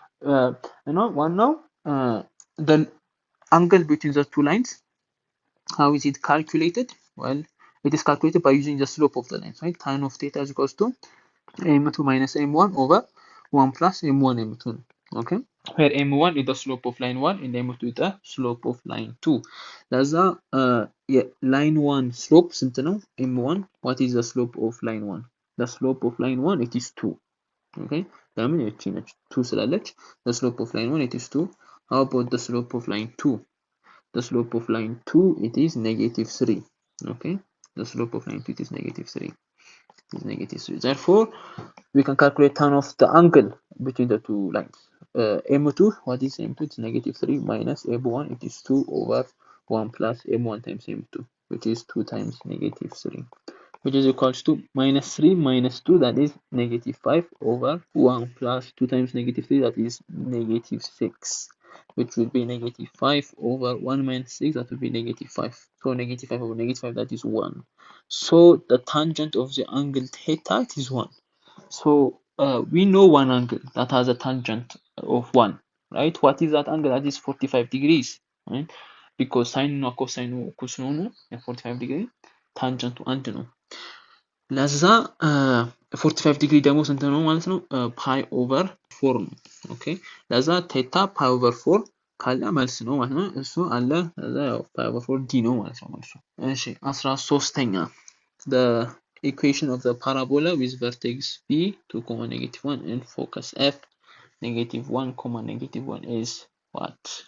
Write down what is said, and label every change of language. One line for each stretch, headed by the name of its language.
English: One now the angle between the two lines, how is it calculated? Well, it is calculated by using the slope of the lines, right? Tan of theta is equals to m2 minus m1 over 1 plus m1 m2, okay, where m1 is the slope of line 1 and m2 is the slope of line 2.
Amharic: ለዛ line 1 slope ስንት ነው?
English: m1. What is the slope of line 1? The slope of line 1 it is 2, okay. ለምን እቺ ነች 2 ስላለች the slope of line 1 it is 2. How about the slope of line 2? The slope of line 2 it is negative 3, okay. The slope of line 2 it is negative 3. Is negative 3. Therefore we can calculate tan of the angle between the two lines. m2, what is m2? It's negative 3 minus m1, it is 2 over 1 plus m1 times m2, which is 2 times negative 3, which is equals to minus 3 minus 2, that is negative 5 over 1 plus 2 times negative 3, that is negative 6, which will be negative 5 over 1 minus 6, that will be negative 5. So negative 5 over negative 5, that is 1. So the tangent of the angle theta is 1. So we know one angle that has a tangent of 1, right? What is that angle? That is 45 degrees, right? Because sine
Amharic: እና cosine እኩል ስለሆኑ 45 degree tangent አንድ ነው። ለዛ 45 ዲግሪ ደግሞ ስንት ነው ማለት ነው? ፓይ ኦቨር 4 ነው። ኦኬ ለዛ ቴታ ፓይ ኦቨር 4 ካለ መልስ ነው ማለት ነው። እሱ አለ ለዛ ያው ፓይ ኦቨር 4 ዲ ነው ማለት ነው መልሱ። እሺ 13ኛ
English: the equation of the parabola with vertex b 2, -1 and focus f -1, -1 is what?